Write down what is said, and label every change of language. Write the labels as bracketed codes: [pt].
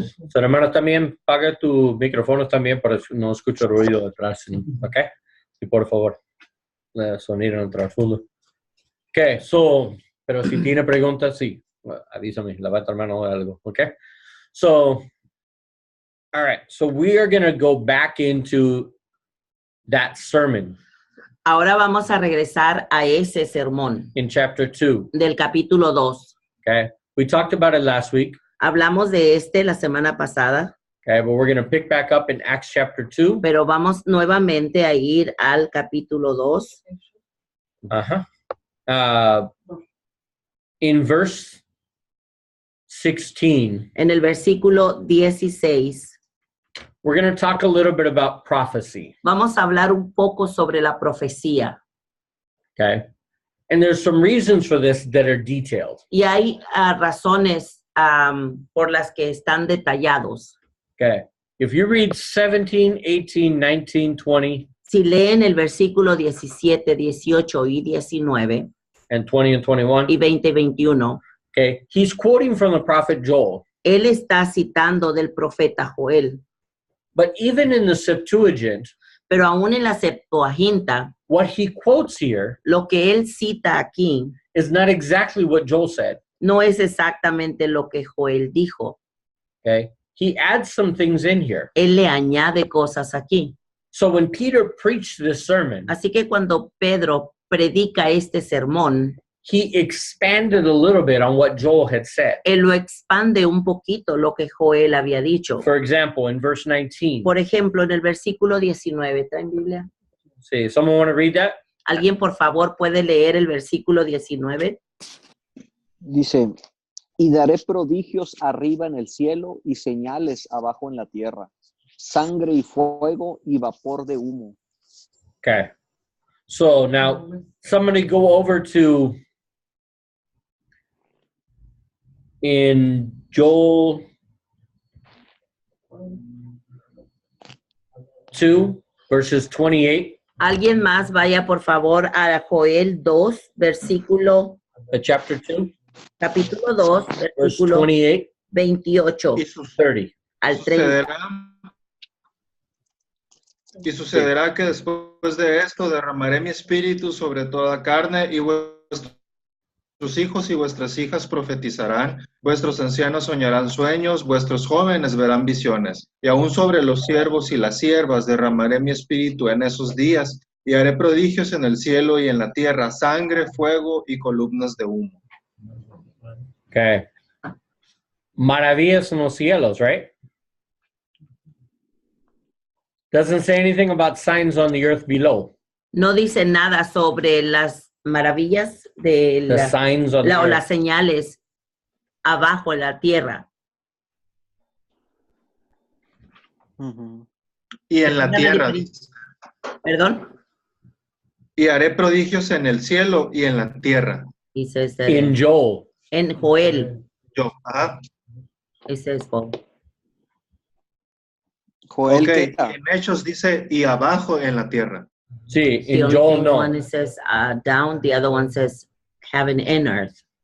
[es] So, hermano, también paga tu micrófono también para que no escuche ruido detrás. ¿Ok? Y por favor, sonido en el trasfondo. Ok, pero si tiene preguntas, sí, avísame, levanta la mano o algo. [en] Ok? So, all right. So we are going to go back into that sermon [es] Ahora vamos a regresar a ese sermón [en] in chapter 2. [es] del capítulo 2. [en] Okay? We talked about it last week. [es] Hablamos de la semana pasada, [en] Okay, but we're going to pick back up in Acts chapter 2. [es] pero vamos nuevamente a ir al capítulo 2. [en] Uh-huh. in verse 16, [es] En el versículo 16, [en] we're going to talk a little bit about prophecy, [es] vamos a hablar un poco sobre la profecía. [en] okay? And there's some reasons for this that are detailed, [es] Y hay razones por las que están detallados. [en] okay? If you read 17, 18, 19, 20, [es] Si leen el versículo 17, 18 y 19 [en] and 20 and 21, [es] y 20 y 21, [en] okay, he's quoting from the prophet Joel. [es] él está citando del profeta Joel. [en] But even in the Septuagint, [es] Pero aún en la Septuaginta, [en] what he quotes here [es] lo que él cita aquí [en] is not exactly what Joel said, [es] no es exactamente lo que Joel dijo. [en] okay? He adds some things in here. [es] Él le añade cosas aquí. [en] So when Peter preached this sermon, [es] Así que cuando Pedro predica este sermón, [en] he expanded a little bit on what Joel had said. [es] él lo expande un poquito lo que Joel había dicho. [en] For example, in verse 19, [es] Por ejemplo, en el versículo 19, ¿traen Biblia? [en] see, someone want to read that? [es] ¿Alguien, por favor, puede leer el versículo 19? Dice, y daré prodigios arriba en el cielo y señales abajo en la tierra, sangre y fuego y vapor de humo. [en] Okay. So now somebody go over to in Joel 2, verses 28, [es] Alguien más vaya, por favor, a Joel 2, versículo, [en] chapter 2, [es] capítulo 2, [en] verse [es] versículo [en] 28, [es] 28 Y [en] 30. [es] al 30. sucederá que después de esto derramaré mi espíritu sobre toda carne y vuestros hijos y vuestras hijas profetizarán, vuestros ancianos soñarán sueños, vuestros jóvenes verán visiones, y aún sobre los siervos y las siervas derramaré mi espíritu en esos días, y haré prodigios en el cielo y en la tierra, sangre, fuego y columnas de humo. Okay. Maravillas en los cielos, right? [en] Doesn't say anything about signs on the earth below. [es] No dice nada sobre las maravillas de [en] The signs on the [es] o [en] earth. [es] las señales abajo en la tierra. Y en la tierra, ¿Perdón? y haré prodigios en el cielo y en la tierra. Dice [en] In Joel. [es] en Joel. Yo, ajá. Ese es Joel. Joel, Ok, ¿qué y está? en Hechos dice, y abajo en la tierra. Sí, [en] The in only Joel thing [es] no. [en] one says down, the other one says heaven and earth.